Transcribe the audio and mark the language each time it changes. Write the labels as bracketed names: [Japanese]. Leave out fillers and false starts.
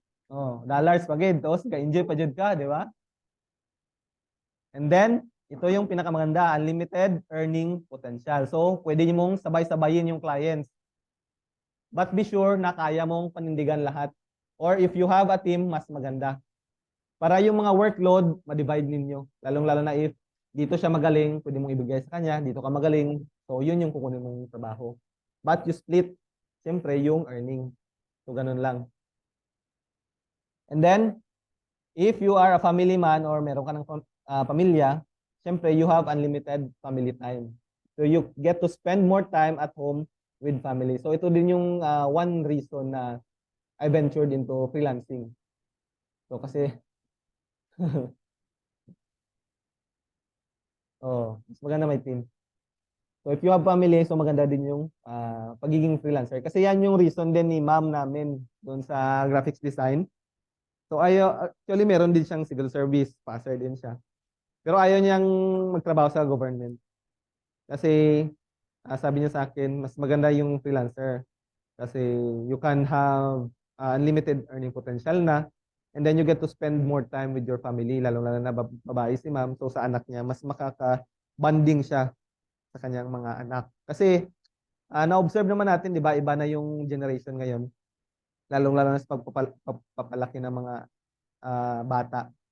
[Filipino] Oh, dollars pagid. Tapos, ka-enjoy pa dyan ka, di ba? And then, ito yung pinakamaganda, [English] unlimited earning potential. [Filipino] So, pwede mong sabay-sabayin yung clients. [English] But be sure [Filipino] na kaya mong panindigan lahat. [English] Or if you have a team, mas maganda. [Filipino] Para yung mga workload, ma-divide ninyo. Lalong-lalo na if dito siya magaling, pwede mong ibigay sa kanya, dito ka magaling. So, yun yung kukunin mong trabaho. But you split, siyempre, yung earning. So, ganun lang. [English] And then, if you are a family man or meron ka ng pamilya, siyempre, you have unlimited family time. So, you get to spend more time at home with family. So, [Filipino] ito din yung [English] one reason na I ventured into freelancing. [Filipino] So, kasi, mas maganda may team. [English] So, if you have family, so [Filipino] maganda din yung pagiging [English] freelancer. [Filipino] Kasi yan yung reason din ni ma'am namin doon sa graphics design. So, actually, meron din siyang civil service. Passer din siya. Pero ayaw niyang magtrabaho sa government. Kasi, sabi niya sa akin, mas maganda yung freelancer. [English] Kasi you can have unlimited earning potential na. And then you get to spend more time with your family, [Filipino] lalo-lalo na babae si ma'am. So sa anak niya, mas makaka-bonding siya sa kanyang mga anak. Kasi na-observe naman natin, di ba, iba na yung generation ngayon. Lalong-lalo na sa pagpapalaki ng mga bata.